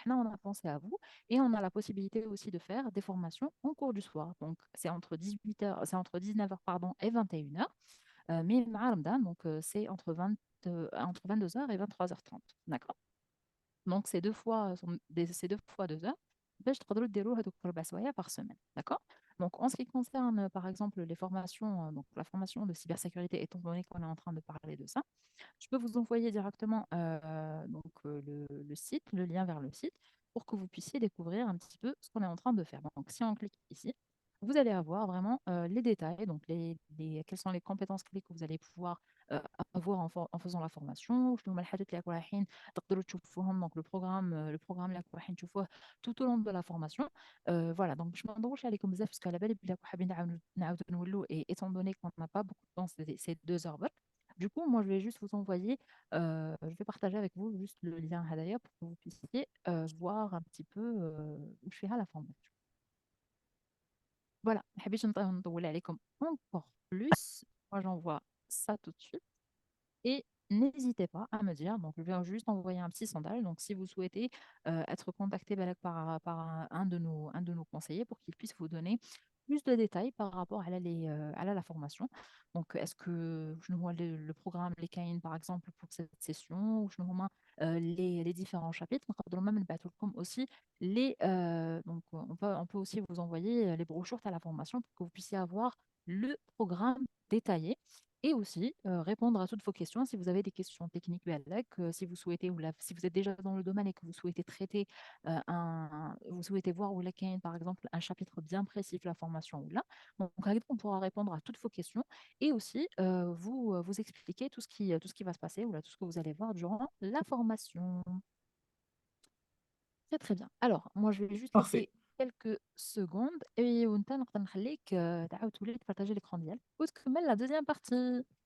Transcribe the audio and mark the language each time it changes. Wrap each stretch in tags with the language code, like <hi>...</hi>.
<fr>Donc,</fr> <ar>حنا,</ar> <fr>on a pensé à vous et on a la possibilité aussi de faire des formations en cours du soir. Donc, c'est entre 19h pardon, et 21h. Mais</fr> <ar>مع رمضان,</ar> <fr>donc c'est entre 22h et 23h30. D'accord? Donc, c'est 2 fois 2 heures.</fr> <ar>باش تقدروا ديروا هذوك 4 سوايع</ar> <fr>par semaine. D'accord? Donc, en ce qui concerne, par exemple, les formations, donc la formation de cybersécurité, étant donné qu'on est en train de parler de ça, je peux vous envoyer directement le site, le lien vers le site, pour que vous puissiez découvrir un petit peu ce qu'on est en train de faire. Donc, si on clique ici, vous allez avoir vraiment les détails, donc quelles sont les compétences clés que vous allez pouvoir avoir en faisant la formation.</fr> <ar>شنو هما الحاجات اللي راكم رايحين تقدروا تشوفوهم.</ar> <fr>Donc le programme</fr> <ar>اللي راكم رايحين تشوفوه</ar> <fr>tout au long de la formation. Voilà, donc</fr> <ar>باش ما نطولش عليكم بزاف باسكو على بالي بلي راكم حابين نعاودوا نولوا</ar> <fr>et étant donné qu'on n'a pas beaucoup de temps, c'est 2 heures</fr> <ar>برك.</ar> <fr>Du coup, moi, je vais juste vous envoyer, je vais partager avec vous juste le lien Hadaya pour que vous puissiez voir un petit peu où je fais la formation.</fr> <ar>voilà, ما حبيتش نطول عليكم</ar> <fr>encore plus. Moi, j'envoie ça tout de suite. Et n'hésitez pas à me dire, donc je viens juste envoyer un petit sondage. Donc si vous souhaitez être contacté Balak, par un de nos conseillers pour qu'il puisse vous donner plus de détails par rapport à la formation. Donc est-ce que je nous vois le programme, les caïns par exemple pour cette session, ou je nous vois les différents chapitres. Donc même comme aussi donc on peut aussi vous envoyer les brochures à la formation pour que vous puissiez avoir le programme détaillé et aussi répondre à toutes vos questions. Si vous avez des questions techniques, si vous souhaitez, si vous êtes déjà dans le domaine et que vous souhaitez traiter vous souhaitez voir ou par exemple un chapitre bien précis de la formation ou là, donc on pourra répondre à toutes vos questions et aussi vous expliquer tout ce qui va se passer ou là, tout ce que vous allez voir durant la formation. Très très bien. Alors, moi je vais juste Parfait. laisser quelques secondes et on</fr> <ar>نقدر نخليك تعاود تولي تبارطاجي</ar> <fr>l'écran</fr> <ar>ديالك وتكمل</ar> <fr>la deuxième partie.</fr>